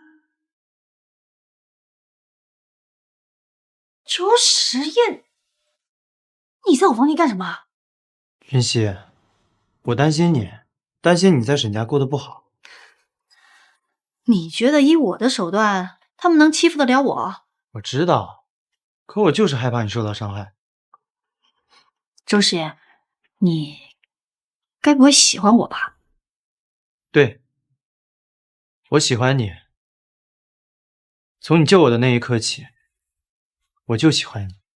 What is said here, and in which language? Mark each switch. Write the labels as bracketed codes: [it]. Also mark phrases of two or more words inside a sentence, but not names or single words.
[zh] 周時宴，你在我房間幹什麼？雲溪，我擔心你，擔心你在沈家過得不好。你覺得以我的手段，他們能欺負得了我？我知道，可我就是害怕你受到傷害。周時宴，你該不會喜歡我吧？對，我喜歡你。從你救我的那一刻起，我就喜歡你。